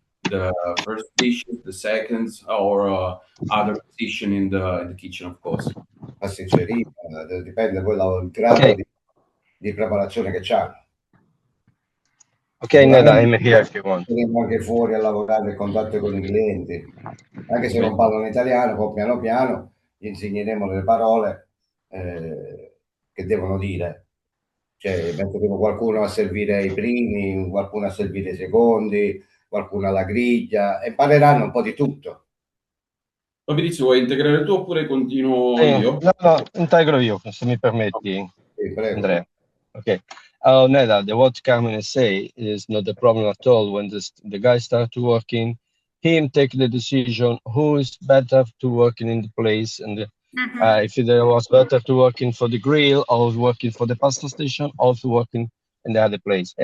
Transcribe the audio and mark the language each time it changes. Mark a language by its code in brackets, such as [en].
[en] The first dishes, the seconds, or other position in the kitchen, of course. [it] Pasticceria, dipende poi dal grado di preparazione che hanno. [en] Ok, Neda, I'm here if you want. [it] Saremo anche fuori a lavorare in contatto con i clienti, anche se non parlano italiano, poi piano piano gli insegneremo le parole che devono dire. Cioè, metteremo qualcuno a servire i primi, qualcuno a servire i secondi, qualcuno alla griglia, e impareranno un po' di tutto. Fabrizio, vuoi integrare tu oppure continuo io? No, integro io, se mi permetti, Sì, prego. Andrea. Okay. [en] Neda, what Carmine say is not a problem at all. When the guys start working, him take the decision who is better to working in the place, and if there was better to working for the grill or working for the pasta station or to working in the other place.